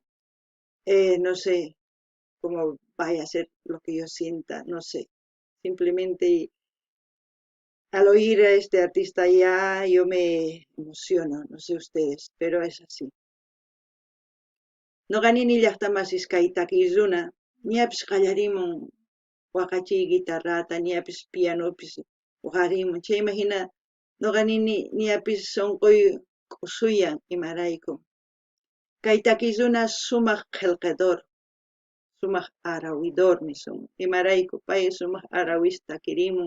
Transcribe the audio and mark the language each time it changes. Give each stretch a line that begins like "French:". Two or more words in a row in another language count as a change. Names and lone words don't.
Spanish: No sé cómo vaya a ser lo que yo sienta, no sé. Simplemente al oír a este artista ya yo me emociono, no sé ustedes, pero es así.
Quechua: No ganini llaqtamasis kay takiyuna, ñapis qallarimun waqachiy guitarrata, ñapis pianopis waqarimun, chayma hina noqanini ñapis sonqoy q'usuyan imarayku. Kay takiyuna sumaq qillqador, sumaq arawidor nisun, imarayku pay sumaq arawis takirimun.